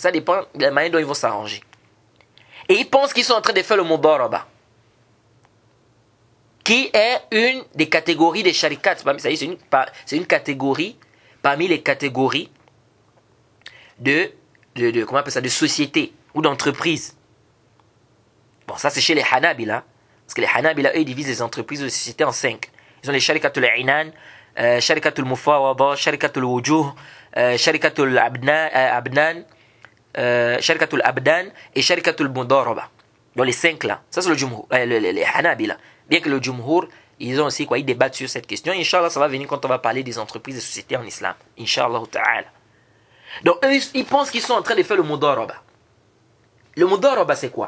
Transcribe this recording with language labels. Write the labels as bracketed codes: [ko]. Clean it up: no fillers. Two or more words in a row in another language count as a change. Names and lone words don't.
[fr] Ça dépend de la manière dont ils vont s'arranger. Et ils pensent qu'ils sont en train de faire le mudaraba, qui est une des catégories des sharikat. C'est une catégorie parmi les catégories comment on appelle ça, de société ou d'entreprise. Bon, ça c'est chez les Hanabila. Parce que les Hanabila, eux, ils divisent les entreprises de société en 5. Ils ont les [ar] شركة العنان، شركة المفاوضة، شركة الوجوه، شركة الأبنان، شركة الأبدان [fr] et [ar] شركة المضاربة. [fr] Donc les 5 là. Ça c'est le jumhur, les Hanabila. Bien que le jumhur ils ont aussi quoi, ils débattent sur cette question. [ar] إن شاء الله, [fr] ça va venir quand on va parler des entreprises et sociétés en islam. [ar] إن شاء الله تعالى. [fr] Donc, eux, ils pensent qu'ils sont en train de faire le mudaraba. Le mudaraba, c'est quoi?